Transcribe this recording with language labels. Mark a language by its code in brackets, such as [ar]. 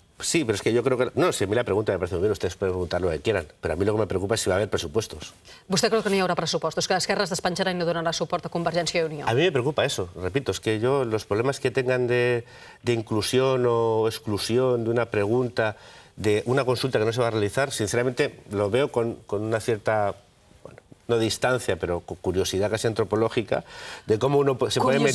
[es] Sí, pero es que yo creo que... No, si a mí la pregunta me parece muy bien, ustedes pueden preguntar lo que quieran, pero a mí lo que me preocupa es si va a haber presupuestos. [ca] Vostè creu que no hi haurà pressupostos, que Esquerra es despenjarà i no donarà suport a Convergència i Unió? [es] A mí me preocupa eso, repito, es que yo los problemas que tengan de inclusión o exclusión de una pregunta, de una consulta que no se va a realizar, sinceramente lo veo con una cierta... no distancia, pero curiosidad casi antropológica, de cómo uno se puede meter...